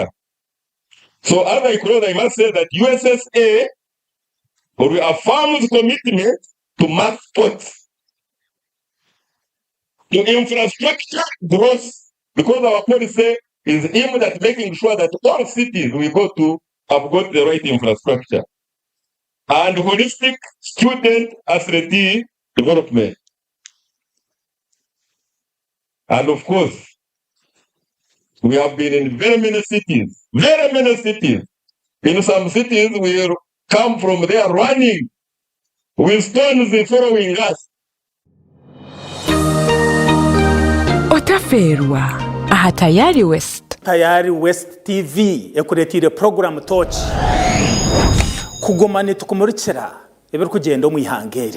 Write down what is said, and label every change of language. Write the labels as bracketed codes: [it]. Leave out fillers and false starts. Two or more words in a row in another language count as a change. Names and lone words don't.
[en] So as I close, I must say that USSSA reaffirms commitment to mass sports, to infrastructure growth, because our policy is aimed at making sure that all cities we go to have got the right infrastructure and holistic student athlete development. And of course, we have been in very many cities. In some cities, we come from there running with stones following us. [nyn] Otaferwa aha Tayari West. Tayari West TV ekuretire program touch kugumane tukumurikira ebiri kugenda mu ihangeri